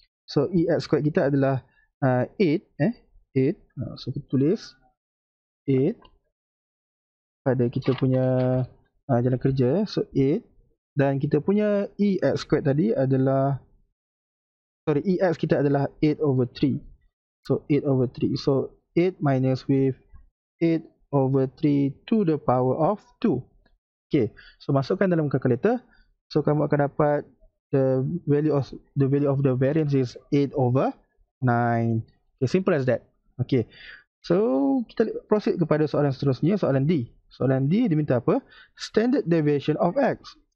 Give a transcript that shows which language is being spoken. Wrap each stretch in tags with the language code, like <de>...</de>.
<en>So ex squared</en> <ms>kita adalah</ms> <en>8. 8.</en> <ms>So kita tulis 8 pada kita punya jalan kerja. So 8. Dan kita punya ex squared tadi adalah, ex kita adalah 8 over 3.</ms> <en>So 8 over 3. So 8 minus with 8 over 3 to the power of 2.</en> <ms>Okay, so masukkan dalam calculator.</ms> <en>So</en> <ms>kamu akan dapat</ms> <en>the value of the variance is 8 over 9. Okay, simple as that.</en> <ms>Okay, so kita proceed kepada soalan seterusnya, soalan D. Soalan D dia minta apa?</ms> <en>Standard deviation of x.</en>